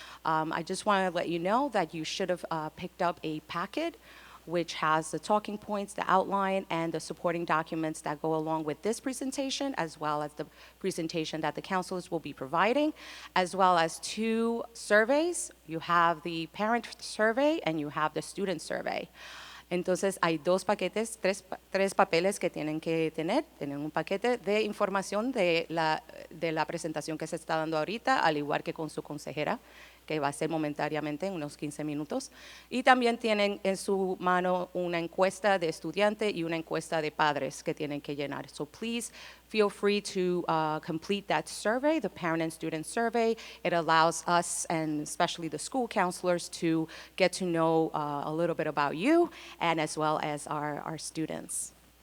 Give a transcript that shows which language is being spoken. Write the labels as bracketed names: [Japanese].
[English] I just want to let you know that you should have picked up a packet which has the talking points, the outline, and the supporting documents that go along with this presentation, as well as the presentation that the counselors will be providing, as well as 2 surveys. You have the parent survey and you have the student survey. [Spanish] Entonces, hay 2 paquetes, 3 papeles que tienen que tener. Tienen un paquete de información de la presentación que se está dando ahorita, al igual que con su consejera, que va a ser momentáneamente en unos 15 minutos. Y también tienen en su mano una encuesta de estudiante y una encuesta de padres que tienen que llenar. [English] So please feel free to complete that survey, the parent and student survey. It allows us, and especially the school counselors, to get to know a little bit about you, and as well as our students.